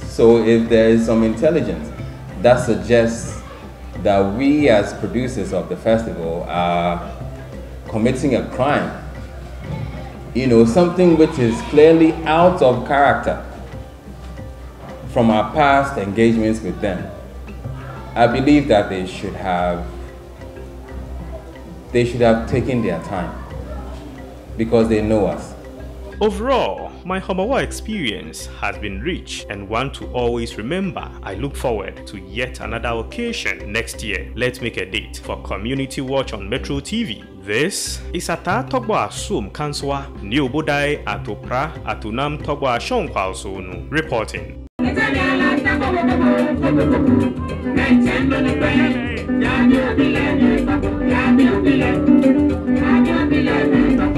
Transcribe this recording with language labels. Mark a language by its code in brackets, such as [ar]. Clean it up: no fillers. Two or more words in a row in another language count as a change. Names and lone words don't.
[en] So if there is some intelligence that suggests that we as producers of the festival are committing a crime, you know, something which is clearly out of character from our past engagements with them, I believe that they should have taken their time, because they know us. Overall, my Homowo experience has been rich and one to always remember. I look forward to yet another occasion next year. Let's make a date for Community Watch on Metro TV. This is Ata Togbo Asum Kanswa, Niobodai Atopra Atunam Togbo Ashon Kwalsonu reporting. Yeah,